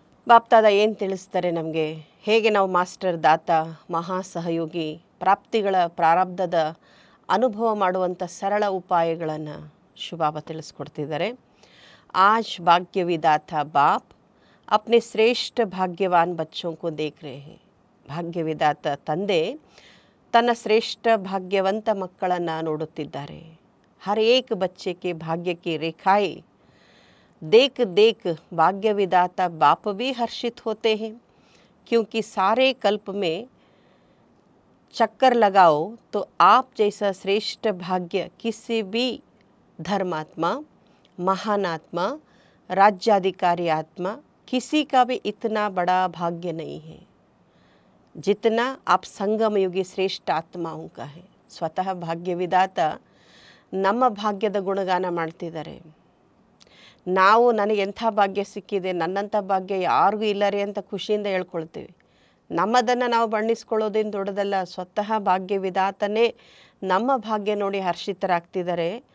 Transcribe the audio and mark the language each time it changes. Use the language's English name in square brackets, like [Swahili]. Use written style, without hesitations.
[Kannada] ಬಾಪ್ತಾದ ಏನು ತಿಳಿಸ್ತಾರೆ ನಮಗೆ, ಹೇಗೆ ನಾವು ಮಾಸ್ಟರ್ ದಾತ ಮಹಾ ಸಹಯೋಗಿ ಪ್ರಾಪ್ತಿಗಳ ಪ್ರಾರಬ್ಧದ ಅನುಭವ ಮಾಡುವಂಥ ಸರಳ ಉಪಾಯಗಳನ್ನು ಶುಭಾಬ ತಿಳಿಸ್ಕೊಡ್ತಿದ್ದಾರೆ. [Hindi] ಆಜ್ ಭಾಗ್ಯ ವಿದಾತ ಬಾಪ್ अपने ಶ್ರೇಷ್ಠ ಭಾಗ್ಯವಾನ್ ಬಚ್ಚೋं को देख रहे हैं. [Kannada] ಭಾಗ್ಯವಿದಾತ ತಂದೆ ತನ್ನ ಶ್ರೇಷ್ಠ ಭಾಗ್ಯವಂತ ಮಕ್ಕಳನ್ನು ನೋಡುತ್ತಿದ್ದಾರೆ. [Hindi] हर एक बच्चे के भाग्य की रेखाएं देख देख भाग्य विदाता बाप भी हर्षित होते हैं, क्योंकि सारे कल्प में चक्कर लगाओ तो आप जैसा श्रेष्ठ भाग्य किसी भी धर्मात्मा, महानात्मा, राज्याधिकारी आत्मा किसी का भी इतना बड़ा भाग्य नहीं है जितना आप संगम युगी श्रेष्ठ आत्माओं का है. [Kannada] ಸ್ವತಃ ಭಾಗ್ಯವಿದಾತ ನಮ್ಮ ಭಾಗ್ಯದ ಗುಣಗಾನ ಮಾಡ್ತಿದ್ದಾರೆ. ನಾವು ನನಗೆ ಎಂಥ ಭಾಗ್ಯ ಸಿಕ್ಕಿದೆ, ನನ್ನಂಥ ಭಾಗ್ಯ ಯಾರಿಗೂ ಇಲ್ಲರಿ ಅಂತ ಖುಷಿಯಿಂದ ಹೇಳ್ಕೊಳ್ತೀವಿ. ನಮ್ಮದನ್ನು ನಾವು ಬಣ್ಣಿಸ್ಕೊಳ್ಳೋದೇನು ದೊಡ್ಡದಲ್ಲ. ಸ್ವತಃ ಭಾಗ್ಯವಿದಾತನೇ ನಮ್ಮ ಭಾಗ್ಯ ನೋಡಿ ಹರ್ಷಿತರಾಗ್ತಿದ್ದಾರೆ.